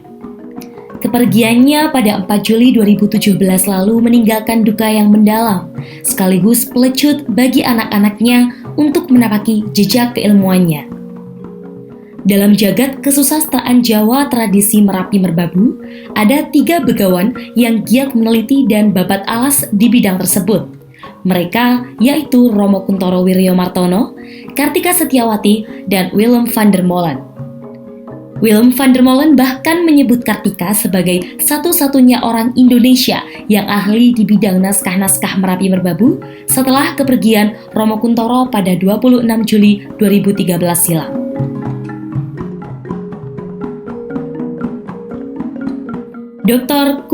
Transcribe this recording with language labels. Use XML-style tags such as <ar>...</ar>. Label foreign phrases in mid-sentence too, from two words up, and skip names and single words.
<id>Kepergiannya pada 4 Juli 2017 lalu meninggalkan duka yang mendalam, sekaligus pelecut bagi anak-anaknya untuk menapaki jejak keilmuannya. Dalam jagat kesusastraan Jawa tradisi Merapi Merbabu, ada 3 begawan yang giat meneliti dan babat alas di bidang tersebut. Mereka yaitu Romo Kuntoro Wiryomartono, Kartika Setiawati, dan Willem van der Molen. Willem van der Molen bahkan menyebut Kartika sebagai satu-satunya orang Indonesia yang ahli di bidang naskah-naskah Merapi Merbabu setelah kepergian Romo Kuntoro pada 26 Juli 2013 silam. Dr.</id>